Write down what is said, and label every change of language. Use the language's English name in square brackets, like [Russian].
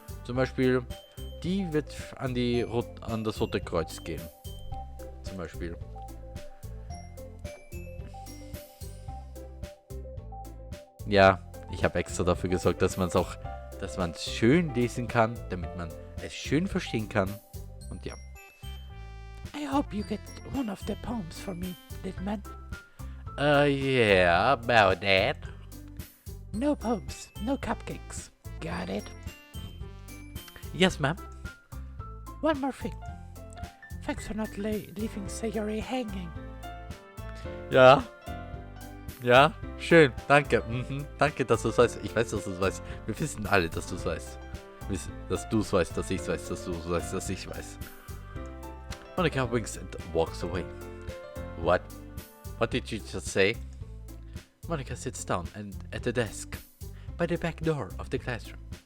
[German] Zum Beispiel, die wird an das Rote Kreuz gehen. Zum Beispiel. Ja, ich habe extra dafür gesorgt, dass man es schön lesen kann, damit man es schön verstehen kann. Und ja. [English] I hope you get one of the poems for me, Litman. Yeah, about that. No poems, no cupcakes. Got it? Yes, ma'am. One more thing. Thanks for not leaving Sayori hanging. [German] Ja. Ja, schön, danke. Danke, dass du es weißt. Ich weiß, dass du es weißt. Wir wissen alle, dass du es weißt. Dass du es weißt, dass ich es weiß, dass du es weißt, dass ich weiß. [English] Monica winks and walks away. What? What did you just say? Monica sits down at the desk by the back door of the classroom.